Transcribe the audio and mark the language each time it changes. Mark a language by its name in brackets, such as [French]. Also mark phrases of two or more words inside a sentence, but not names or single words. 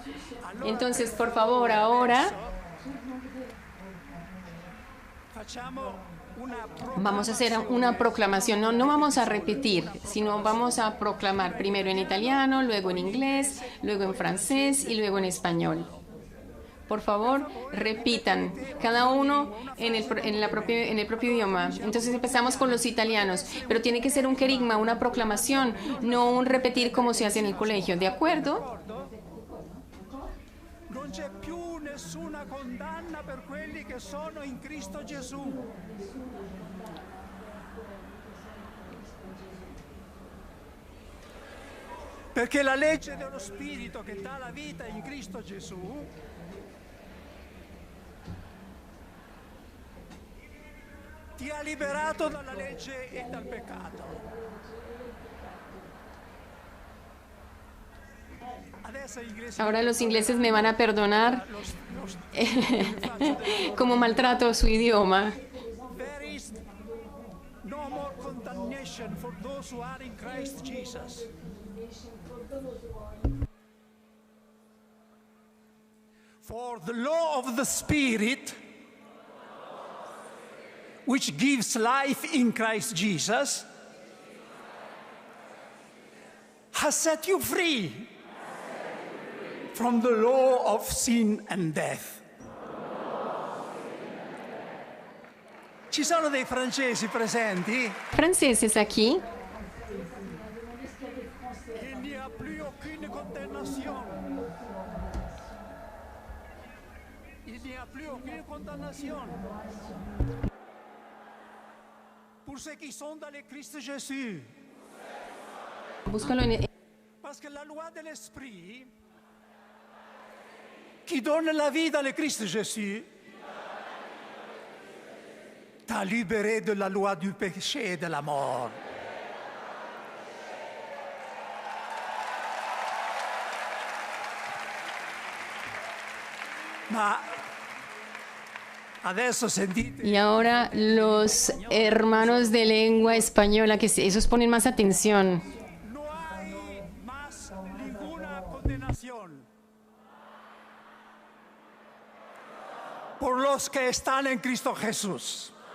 [Spanish] Entonces, por favor, ahora Vamos a hacer una proclamación, no vamos a repetir, sino vamos a proclamar primero en italiano, luego en inglés, luego en francés y luego en español. Por favor, repitan, cada uno en el propio idioma. Entonces empezamos con los italianos, pero tiene que ser un querigma, una proclamación, no un repetir como se hace en el colegio, ¿de acuerdo? [Italian] Non c'è più nessuna condanna per quelli che sono in Cristo Gesù. Perché la legge dello Spirito che dà la vita in Cristo Gesù ti ha liberato dalla legge e dal peccato. [Spanish] Ahora los ingleses me van a perdonar como maltrato su idioma. [English] There is no more condemnation for those who are in Christ Jesus. For the law of the Spirit, which gives life in Christ Jesus, has set you free from the law of sin and death. [Italian] Ci sono dei francesi presenti? [Spanish] Franceses aquí. [French] Il n'y a plus aucune condamnation. Il n'y a plus aucune condamnation. Pour ceux qui sont dans le Christ Jésus. [Spanish] Búscalo en... [French] Parce que la loi de l'esprit qui donne la vie dans le Christ Jésus t'a libéré de la loi du péché et de la mort. [Italian] Ma adesso sentite. [Spanish] Y ahora los hermanos de lengua española, que esos ponen más atención. No hay más ninguna condenación por los que están en Cristo Jesús.